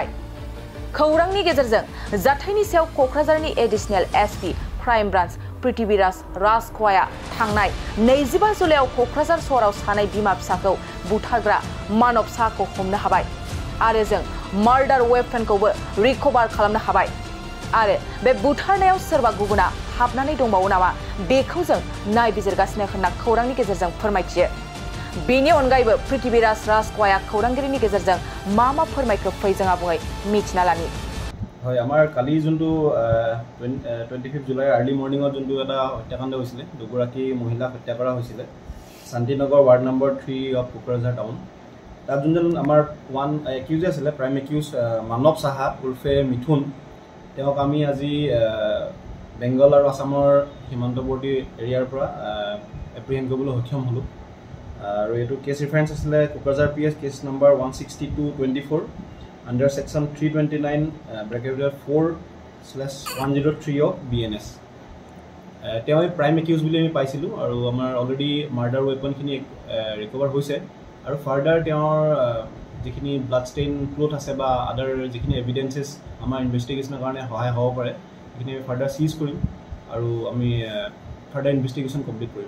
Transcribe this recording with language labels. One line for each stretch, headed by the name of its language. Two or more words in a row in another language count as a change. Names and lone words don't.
Bodo: खौरांनि गेजेरजों जाथायनि सायाव क'क्राझारनि एडिशनेल एसपि क्राइम ब्रान्च पृथ्वीराज राजख'वाया थांनाय 25 जुलाइयाव क'क्राझार सहराव सानै बिमा फिसाखौ बुथारग्रा मानव साहाखौ हमनो हाबाय आरो जों मार्डार वेपनखौबो रिकभार खालामनो हाबाय आरो बे बुथारनायाव सोरबा गुबुना हाबनानै दंबावो नामा बेखौ जों नायबिजिरगासिनो होनना खौरांनि गेजेरजों फोरमायथियो। बेनि अनगायैबो पृथ्वीराज राजख'वाया खौरांगिरिनि गेजेरजों मा फोरमायखो फै जों आबुङै मिथिना लानि।
Assamese: হয় আমাৰ কালি যোনটো 25 জুলাই
English: early morningত
Assamese: যোনটো এটা হত্যাকাণ্ড হৈছিলে দুগৰাকী মহিলাক হত্যা কৰা হৈছিলে শান্তিনগৰ
English: ward number 3 of Kokrajhar town.
Assamese: তাত যোনজন আমাৰ
English: one accused
Assamese: আছিলে
English: prime accused
Assamese: মানৱ সাহা উৰ্ফে মিথুন তেওঁক আমি আজি বেংগল আৰু আসামৰ সীমান্তৱৰ্তী এৰিয়াৰ পৰা এপ্ৰিহেণ্ড কৰিবলৈ সক্ষম হ'লোঁ আৰু এইটো
English: case reference
Assamese: আছিলে কোকৰাঝাৰ
English: PS case number 162/24 under section 329 bracket 4/103 of BNS
Assamese: তেওঁ
English: prime accused
Assamese: বুলি আমি পাইছিলোঁ আৰু আমাৰ
English: already murder weaponখিনি
Assamese: ৰিকভাৰ হৈছে আৰু ফাৰ্ডাৰ তেওঁৰ যিখিনি
English: blood stain cloth
Assamese: আছে বা আদাৰ যিখিনি এভিডেন্সেছ আমাৰ ইনভেষ্টিগেশ্যনৰ কাৰণে সহায় হ'ব পাৰে সেইখিনি আমি
English: further seize
Assamese: কৰিম আৰু আমি
English: further investigation complete
Assamese: কৰিম।